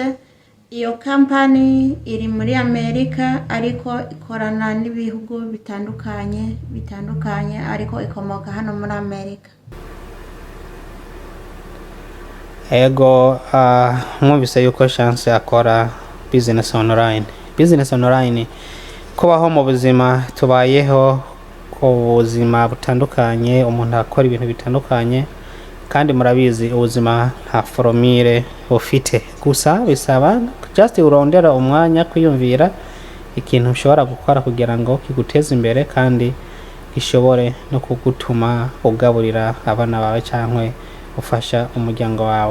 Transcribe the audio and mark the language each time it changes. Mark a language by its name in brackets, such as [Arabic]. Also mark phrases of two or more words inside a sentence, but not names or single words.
[Rundi] Iyo company iri muri Amerika ariko ikorana n'ibihugu bitandukanye ariko ikomoka hano muri Amerika. Ego mwumvise yuko Chance akora business online. [English] business online, [Rundi] kubaho mu buzima tubayeho ubuzima butandukanye, umuntu akora ibintu bitandukanye, kandi murabizi ubuzima nta foromire bufite, gusa bisaba just urondera umwanya kwiyumvira ikintu ushobora gukora kugira ngo kiguteze imbere kandi gishobore no kugutuma ugaburira abana bawe cyangwa ufasha umuryango wawe.